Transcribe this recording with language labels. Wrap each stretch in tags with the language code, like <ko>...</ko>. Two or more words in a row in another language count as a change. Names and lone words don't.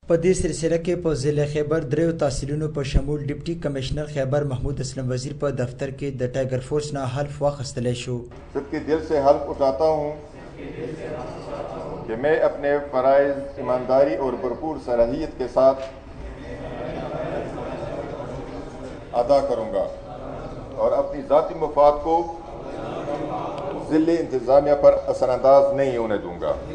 <ps>په دې سلسله کې په ضلع خیبر دریو تحصیلونو په شمول</ps> <en>deputy commissioner</en> <ps>خیبر محمود اسلم وزیر په دفتر کې د</ps> <en>tiger force</en> <ps>نه حلف واخیستلی شو.</ps> <ur>سب کے دل سے حلف اٹھاتا ہوں کہ میں اپنے فرائض ایمانداری اور بھرپور صلاحیت کے ساتھ ادا کروں گا اور اپنی ذاتی مفاد کو ضلع انتظامیہ پر اثرانداز نہیں ہونے دوں گا.</ur>